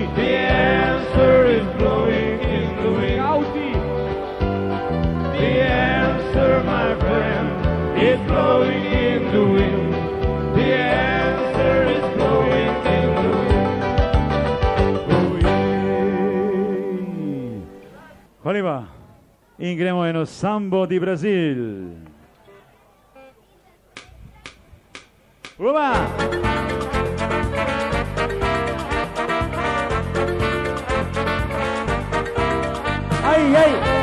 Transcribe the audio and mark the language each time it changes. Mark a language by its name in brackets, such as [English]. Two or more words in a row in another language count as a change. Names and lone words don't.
[English] The answer is blowing in the wind. Auti. The answer, my friend, is blowing in the wind. The answer is blowing in the wind. Oh yeah. [Slovenian] Hvala lepa. In gremo eno sambo di Brazil. Uva! Ai, ai!